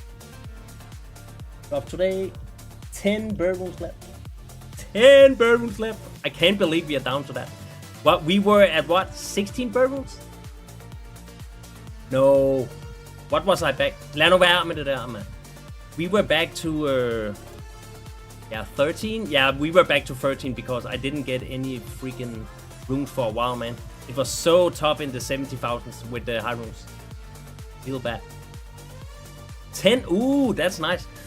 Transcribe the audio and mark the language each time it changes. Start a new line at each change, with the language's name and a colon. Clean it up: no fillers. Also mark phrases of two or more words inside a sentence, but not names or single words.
English: Of today, 10 bird rooms left. 10 bird rooms left. I can't believe we are down to that. What, we were at what? 16 bird rooms? No. What was I back?
Danish: Lad nu være med det der, man.
English: We were back to 13. Yeah, we were back to 13 because I didn't get any freaking rooms for a while, man. It was so tough in the 70,000s with the high rooms. Feel bad. 10. Ooh, that's nice.